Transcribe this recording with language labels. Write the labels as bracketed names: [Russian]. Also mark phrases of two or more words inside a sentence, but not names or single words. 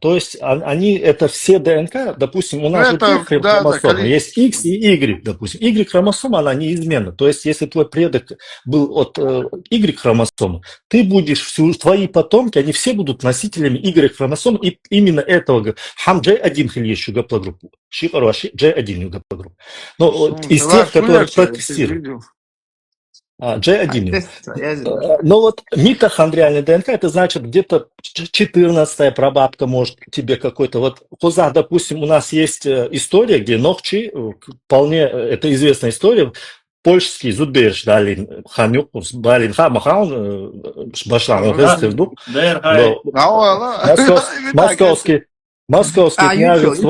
[Russian] То есть они, это все ДНК, допустим, у нас Это, вот есть да, хромосомы, да, есть X и Y, допустим. Y-хромосома, она неизменна. То есть если твой предок был от Y-хромосомы, ты будешь, твои потомки, они все будут носителями Y-хромосом, и именно этого хам J1 хильещу гаплогруппу. Шикарваши J1 гаплогруппу. Но из тех, которые протестировали. J1. Но вот митохондриальный ДНК, это значит где-то 14-я прабабка может тебе какой-то... Вот в Козах, допустим, у нас есть история, где Нохчи, вполне, это известная история, польский Зудберш, Далин, Ханюк, Балин, Хамахан, Башлан, московский княжество.